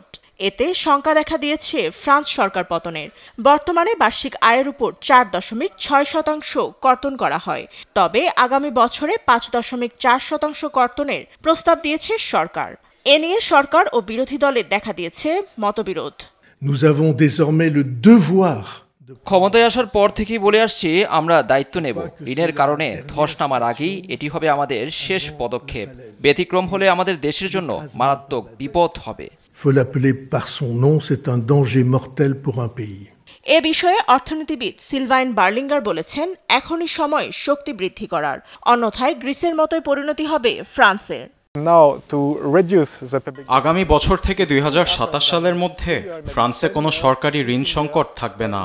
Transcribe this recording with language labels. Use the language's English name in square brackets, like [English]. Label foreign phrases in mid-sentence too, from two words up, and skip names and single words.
[Bangla] এতে শঙ্কা দেখা দিয়েছে ফ্রান্স সরকার পতনের। বর্তমানে বার্ষিক আয়ের উপর 4.6% কর্তন করা হয়, তবে আগামী বছরে 5.4% কর্তনের প্রস্তাব দিয়েছে সরকার। এ নিয়ে সরকার ও বিরোধী দলে দেখা দিয়েছে মতবিরোধ। [French] Nous avons désormais le devoir [Bangla] ক্ষমতায় আসার পর থেকেই বলে আসছি আমরা দায়িত্ব নেব। ঋণের কারণে ধস নামার আগেই এটি হবে আমাদের শেষ পদক্ষেপ। ব্যতিক্রম হলে আমাদের দেশের জন্য মারাত্মক বিপদ হবে। [French] faut l'appeler par son nom, c'est un danger mortel pour un pays. [Bangla] এ বিষয়ে অর্থনীতিবিদ সিলভাইন বার্লিঙ্গার বলেছেন, এখনই সময় শক্তি বৃদ্ধি করার, অন্যথায় গ্রিসের মতোই পরিণতি হবে ফ্রান্সের। আগামী বছর থেকে 2027 সালের মধ্যে ফ্রান্সে কোনো সরকারি ঋণ সংকট থাকবে না।